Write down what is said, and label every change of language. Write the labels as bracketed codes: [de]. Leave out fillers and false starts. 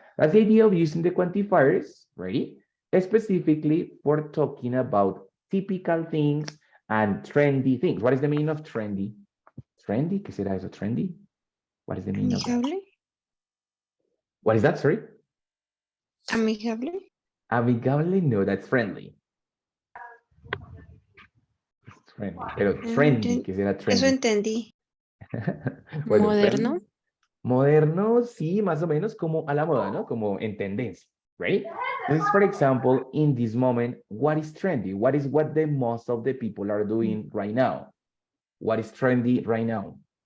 [en] That's the idea of using the quantifiers, right? Specifically for talking about typical things and trendy things. What is the meaning of trendy? Trendy, [es] ¿qué será eso? [en] Trendy? What is the meaning of that? [es] Amigable. [en] What is that, sorry? [es] Amigable. [en] Amigable, no, that's friendly. It's friendly. [es] Pero trendy, ¿qué será trendy? Eso entendí. Bueno, Moderno. [en] friendly. [es] Moderno, sí, más o menos como a la moda, ¿no? Como en tendencia, [en] right? [es] Entonces, [en] for example, in this moment, what is trendy? What is what the most of the people are doing right now? What is trendy right now?